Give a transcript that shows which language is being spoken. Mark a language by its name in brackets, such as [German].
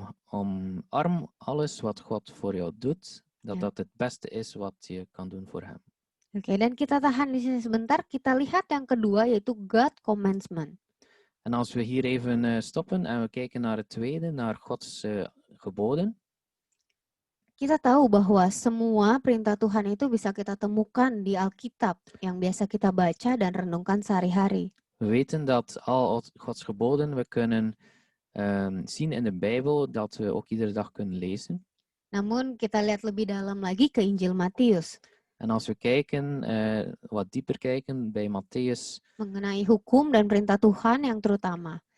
[Dutch] Omarm alles wat God voor jou doet, dat het beste is wat je kan doen voor hem. [Indonesian] Oke, dan kita tahan di sini sebentar, kita lihat yang kedua yaitu [English] God commandment. [Dutch] En als we hier even stoppen en we kijken naar het tweede, naar Gods geboden. [Indonesian] Kita tahu bahwa semua perintah Tuhan itu bisa kita temukan di Alkitab yang biasa kita baca dan renungkan sehari-hari. [Dutch] We weten dat al Gods geboden we kunnen zien in de Bijbel, dat we ook iedere dag kunnen lezen. [Indonesian] Namun kita lihat lebih dalam lagi ke Injil Matius. [Dutch] En als we kijken, wat dieper kijken bij Mattheus. [Indonesian] Mengenai hukum dan perintah Tuhan yang terutama.